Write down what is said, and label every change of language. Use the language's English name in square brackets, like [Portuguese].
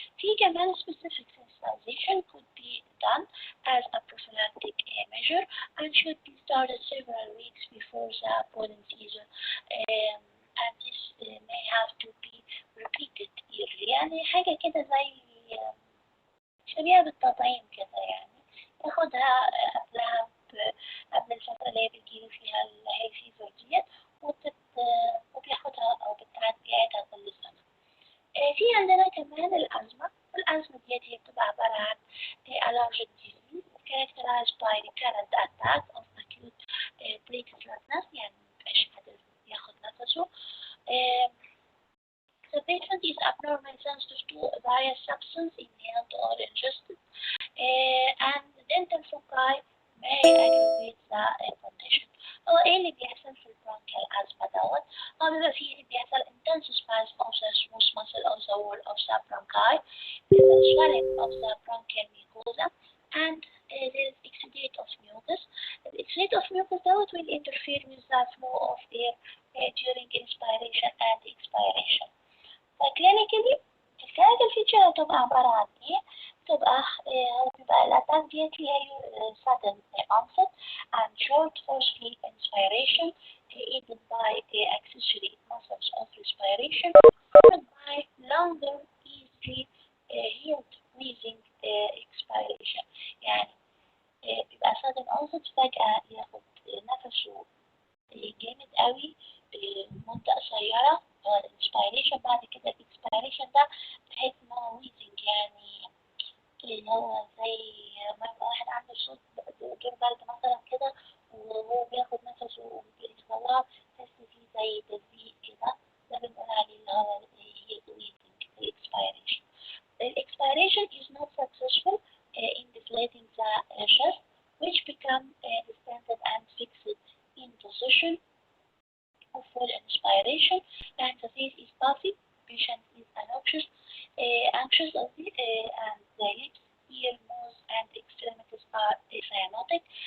[English] في كمان specific sensitization could be done as a prophylactic measure and should be started several weeks before the pollen season. And this may have to be repeated yearly. [Arabic] يعني حاجة كده زي شبيهة بالتطعيم كده يعني ياخدها قبلها قبل الفترة اللي هي بيجيله فيها الهاي فيفر ديت وبياخدها أو بيعيدها كل سنة. في عندنا كمان الأزمة ديت هي بتبقى عبارة عن [English] allergic disease characterized by recurrent attack of acute breathlessness [Arabic] يعني مبقاش قادر ياخد نفسه. [English] The patient is abnormally sensitive to various substances inhaled or ingested and dental foci may aggravate the condition. [Arabic] هو ايه اللي بيحصل [English] في البرونكيال asthma dot? هو بيبقى فيه اللي بيحصل intense spasm of the smooth muscle of the wall of the bronchi, the swelling of the bronchial mucosa, and there is exudate of mucus. The exudate of mucus dot will interfere with the flow of air during inspiration and expiration. [Arabic] فكلينيكالي الكلينيكال فيتشر هتبقى عبارة عن ايه؟ بيبقى الأتاك ديت [English] هي sudden onset and short forceful inspiration aided by accessory muscles of respiration followed by longer easily healed breathing expiration. [Arabic] يعني بيبقى [English] sudden onset [Arabic] فجأة ياخد نفسه جامد قوي مدة قصيرة الانسبيريشن بعد كده الاكسبيريشن ده بحيث ان هو ويزنج يعني اللي هو زي ما يبقى واحد عنده صوت دور برد مثلا كده وهو بياخد نفسه وبيطلعه تحس فيه زي تزييق كده ده بنقول عليه اللي هو هي ويزنج الاكسبيريشن. [English] Expiration is not successful in deflating the chest which become distended and fixed in position of full inspiration and the face is puffy, patient is anxious and the lips, ear, nose, and extremities are cyanotic.